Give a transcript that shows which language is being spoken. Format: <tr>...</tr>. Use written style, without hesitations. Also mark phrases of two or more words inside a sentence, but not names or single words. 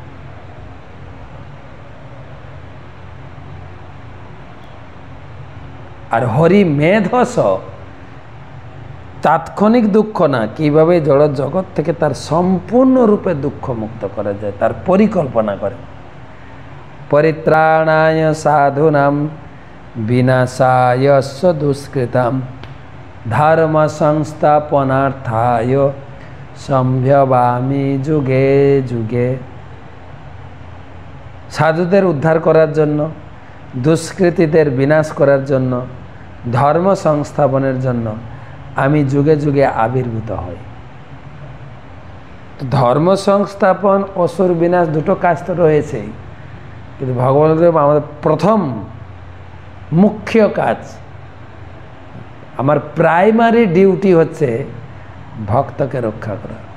<bn>আর হরি মেধস তাৎক্ষণিক দুঃখ না, কিভাবে জড় জগৎ থেকে তার সম্পূর্ণরূপে দুঃখ মুক্ত করা যায় তার পরিকল্পনা করে।</bn> <sa>परित्राणाय साधूनां विनाशाय दुष्कृतां धर्म संस्थापनार्थाय संभवामि যুগে যুগে।</sa> <bn>সাধুদের উদ্ধার করার জন্য, দুষ্কৃতীদের বিনাশ করার জন্য, ধর্ম সংস্থাপনের জন্য আমি যুগে যুগে আবির্ভূত হই। ধর্ম সংস্থাপন, অসুর বিনাশ দুটো কাজ তো রয়েছেই, কিন্তু ভগবানদেব আমাদের প্রথম মুখ্য কাজ, আমার</bn> <en>primary duty</en> <bn>হচ্ছে ভক্তকে রক্ষা করা।</bn>